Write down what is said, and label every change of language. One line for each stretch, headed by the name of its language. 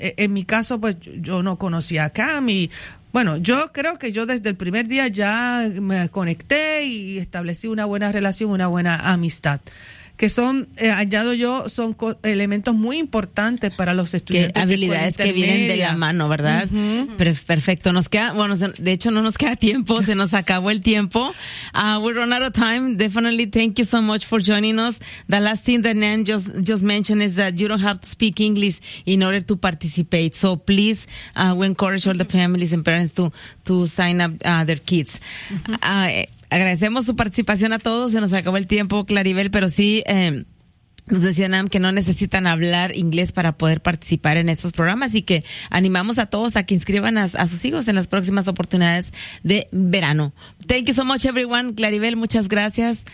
Spanish: En mi caso, pues yo no conocía a Cam y, bueno, yo creo que yo desde el primer día ya me conecté y establecí una buena relación, una buena amistad. que son, hallado yo, son elementos muy importantes para los estudiantes. Que habilidades que vienen de la mano, ¿verdad? Uh-huh. Perfecto. Nos queda, bueno, de hecho no nos queda tiempo, se nos acabó el tiempo.
English: We run out of time. Definitely, thank you so much for joining us. The last thing that Nan just mentioned is that you don't have to speak English in order to participate. So please, we encourage all the families and parents to sign up their kids.
Spanish: Uh-huh. Agradecemos su participación a todos. Se nos acabó el tiempo, Claribel, pero sí, nos decía Nam que no necesitan hablar inglés para poder participar en estos programas y que animamos a todos a que inscriban a sus hijos en las próximas oportunidades de verano.
English: Thank you so much, everyone. Claribel,
Spanish: muchas gracias.